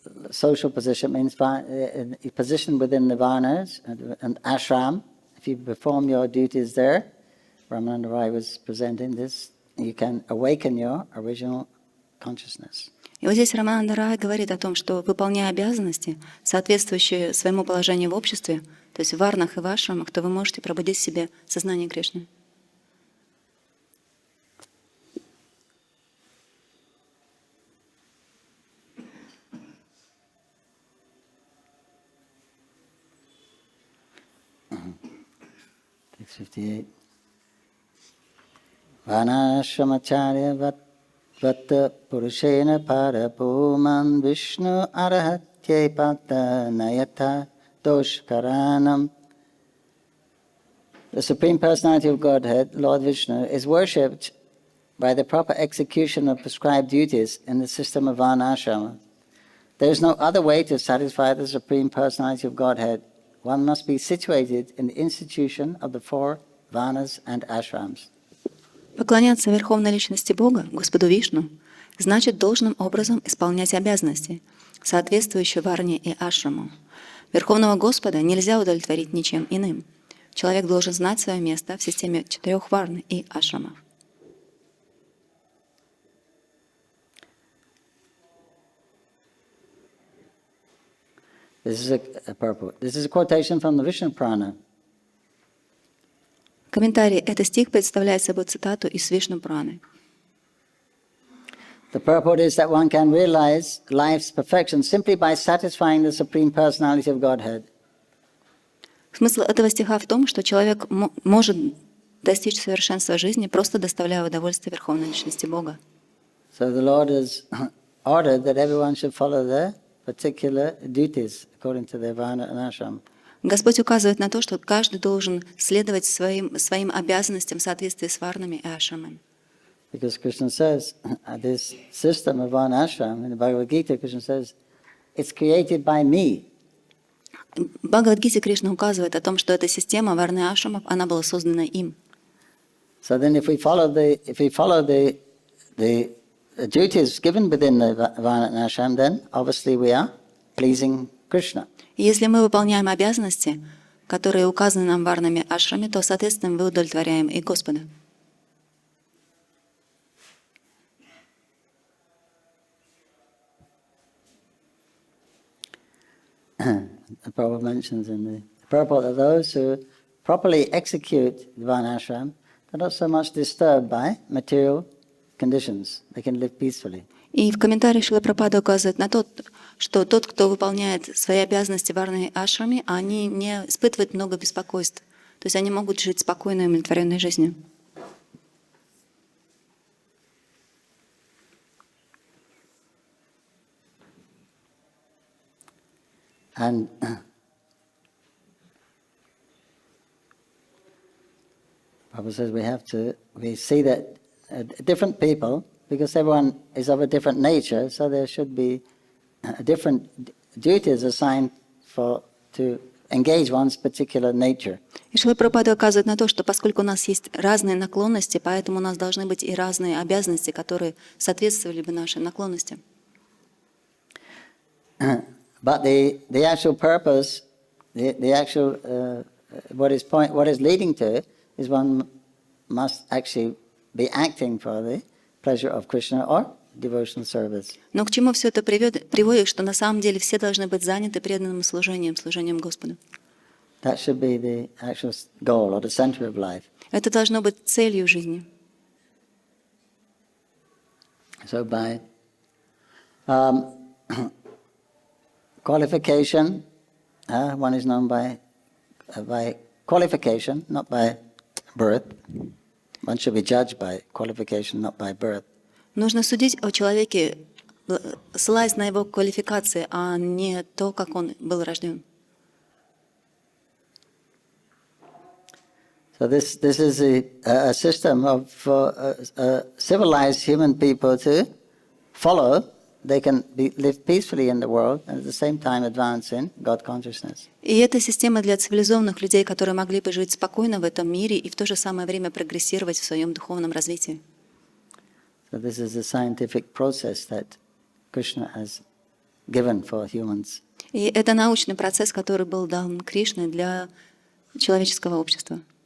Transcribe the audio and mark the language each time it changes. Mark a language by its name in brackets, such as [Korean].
[English] social position means position within the varnas and ashram. If you perform your duties there, Ramananda Rai was presenting this, you can awaken your original consciousness. [Russian] И вот здесь Рамананда Рай говорит о том, что, выполняя обязанности, соответствующие своему положению в обществе, то есть в варнах и в ашрамах, то вы можете пробудить в себе сознание Кришны. [English] Text 58. [Sanskrit] Vanashramacharya Vata Purushena Parapuman Vishnu Arahatye Pata Nayata Doshkaranam. [English] The Supreme Personality of Godhead, Lord Vishnu, is worshipped by the proper execution of prescribed duties in the system of Varnashrama. There is no other way to satisfy the Supreme Personality of Godhead. One must be situated in the institution of the 4 Varnas and Ashrams. [Russian] Поклоняться Верховной Личности Бога, Господу Вишну, значит должным образом исполнять обязанности, соответствующие варне и ашраму. Верховного Господа нельзя удовлетворить ничем иным. Человек должен знать свое место в системе 4 варн и ашрамов. [English] This is a quotation from the Vishnu Purana. [Russian] Комментарий. Этот стих представляет собой цитату из Вишну Пураны. [English] The purport is that one can realize life's perfection simply by satisfying the Supreme Personality of Godhead. [Russian] Смысл этого стиха в том, что человек может достичь совершенства жизни, просто доставляя удовольствие Верховной Личности Бога. [English] So the Lord has ordered that everyone should follow their particular duties according to their varna and ashram. [Russian] Господь указывает на то, что каждый должен следовать своим обязанностям в соответствии с варнами и ашрамами. [English] Because Krishna says, this system of varna ashram, in the Bhagavad Gita, Krishna says, it's created by me. [Russian] В Бхагавад-гите Кришна указывает о том, что эта система варны и ашрамов, она была создана им. [English] So then if we follow the duties given within the varna and ashram, then obviously we are pleasing Krishna. [Russian] И если мы выполняем обязанности, которые указаны нам варнами ашрами, то, соответственно, мы удовлетворяем и Господа. [English] The Prabhu mentions in the purport that those who properly execute the varna ashram, they're not so much disturbed by material conditions. They can live peacefully. [Russian] И в комментарии Шрила Прабхупада указывает на то, что тот, кто выполняет свои обязанности в варной ашраме, они не испытывают много беспокойств. То есть они могут жить спокойной и удовлетворенной жизнью. [English] And Prabhupada says we see that different people, because everyone is of a different nature, so there should be different duties assigned to engage one's particular nature. [Russian] И Шрила Прабхупада указывает на то, что поскольку у нас есть разные наклонности, поэтому у нас должны быть и разные обязанности, которые соответствовали бы нашим наклонностям. [English] But the actual purpose, the actual what is leading to it is one must actually be acting for the pleasure of Krishna or devotional service. [Russian] Но к чему все это приводит, что на самом деле все должны быть заняты преданным служением Господу. [English] That should be the actual goal or the center of life. [Russian] Это должно быть целью жизни. [English] So by qualification, one is known by qualification, not by birth. One should be judged by qualification, not by birth. [Russian] Нужно судить о человеке, ссылаясь на его квалификации, а не то, как он был рожден. [English] So this is a system of civilized human people to follow. They can live peacefully in the world and at the same time advance in God consciousness. [Russian] И это система для цивилизованных людей, которые могли бы жить спокойно в этом мире и в то же самое время прогрессировать в своем духовном развитии. [English] So this is a scientific process that Krishna has given for humans. [Russian] И это научный процесс, который был дан Кришной для человеческого общества.